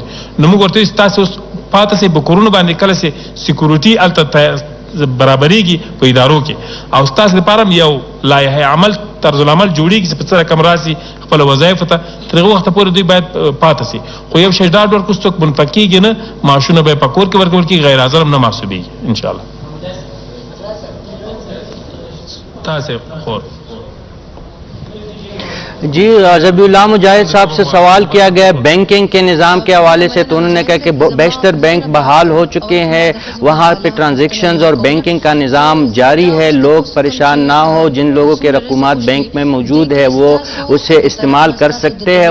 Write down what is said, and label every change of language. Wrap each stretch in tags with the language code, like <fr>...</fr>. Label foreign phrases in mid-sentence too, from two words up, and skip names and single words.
<ps>نو موږ ورته وایو چې تاسې اوس پاته سئ په کورونو باندې، کله چې سیکورټي هلته برابرېږي په ادارو کې او ستاسو لپاره هم یو لایحه عمل طرز العمل جوړېږي چې په څه رقم راسي خپل وظایفو ته. تر هغه وخته پورې دوی باید پاته سي. خو یو شی ډاډ ورکړو څوک منفک کېږي نه، معاشونه به یې په کور کې ورکول کېږي، غیر حاضر هم نه محسوبېږي انشاءالله. تاسې خور</ps> <ur>جی، ذبیح اللہ مجاہد صاحب سے سوال کیا گیا بینکنگ کے نظام کے حوالے سے، تو انہوں نے کہا کہ بیشتر بینک بحال ہو چکے ہیں، وہاں پہ ٹرانزیکشنز اور بینکنگ کا نظام جاری ہے، لوگ پریشان نہ ہو، جن لوگوں کے رقومات بینک میں موجود ہے وہ اسے استعمال کر سکتے ہیں.</ur>